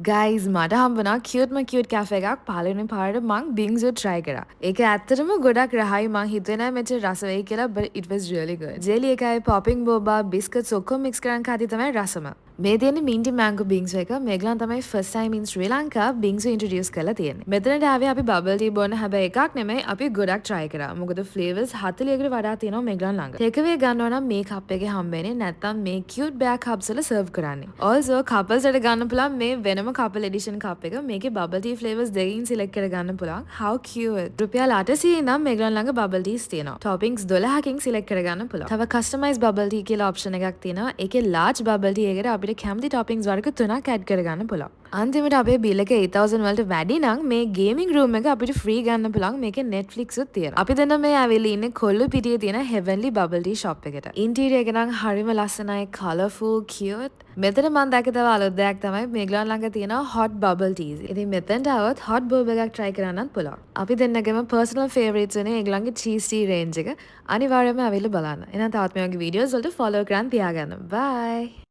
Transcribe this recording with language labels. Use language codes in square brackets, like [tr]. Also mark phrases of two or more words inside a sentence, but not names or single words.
[si] Guys, මට හම්බුණා [en] cute cafe [si] එකක් පළවෙනි පාරට මං Bing's try කරා. ඒක ඇත්තටම ගොඩක් රහයි මං හිතුවේ නෑ මෙච්චර රස වෙයි කියලා, [en] but it was really good. [si] jelly එකයි [en] popping boba biscuits [si] ඔක්කොම mix කරන් කාදී තමයි රසම. මේ තියෙන්නේ [en] minty mango Bing's [si] එක. මේගලන් තමයි [en] first time in Sri Lanka [si] Bing's introduce කරලා තියෙන්නේ. මෙතනට ආවේ අපි [en] bubble tea [si] බොන්න, හැබැයි එකක් නෙමෙයි අපි ගොඩක් try කරා. මොකද flavors 40කට වඩා තියෙනවා මේගලන් ළඟ. [en] take away [si] ගන්නවා නම් මේ cup එකේ හම්බෙන්නේ, නැත්නම් මේ [en] cute bear cups [si] වල serve කරන්නේ. [en] Also couples [si] වලට ගන්න පුළුවන් මේ වෙනම [en] couple edition cup [si] එක. මේකේ [en] bubble tea flavors [si] දෙකකින් select කර ගන්න පුළුවන්. [en] How cute. [si] රුපියල් 800 ඉඳන් මේගලන් ළඟ [en] bubble teas [si] තියෙනවා. toppings 12කින් select කර ගන්න පුළුවන්. තව [en] customized bubble tea [si] කියලා option එකක් තියෙනවා. ඒකේ [en] large bubble tea [si] එකට අපිට කැමති toppings වර්ග 3ක් add කරගන්න පුළුවන්. අන්තිමට අපේ bill එක 8000 වලට වැඩි නම් මේ [en] gaming room [si] එක අපිට free ගන්න පුළුවන්. මේකේ Netflix උත් තියෙනවා. අපි දෙන්න මේ ඇවිල්ලා ඉන්නේ කොල්ලු පිටියේ තියෙන Heavenly Bubble Tea shop එකට. interior එක නම් හරිම ලස්සනයි, [en] colourful, cute. [si] මෙතන මම දැක්ක තව අලුත් දෙයක් තමයි මේගලන් ළඟ තියෙන [en] hot bubble teas. [si] ඉතින් මෙතනට આવොත් [en] hot boba [si] එකක් try කරන්නත් පුළුවන්. අපි දෙන්නගේම [en] personal favorites [si] වෙන ඒගලන්ගේ [en] cheese tea range [si] එක අනිවාර්යයෙන්ම ඇවිල්ලා බලන්න. එහෙනම් තවත් මේ වගේ videos වලට follow කරන් තියාගන්න. Bye.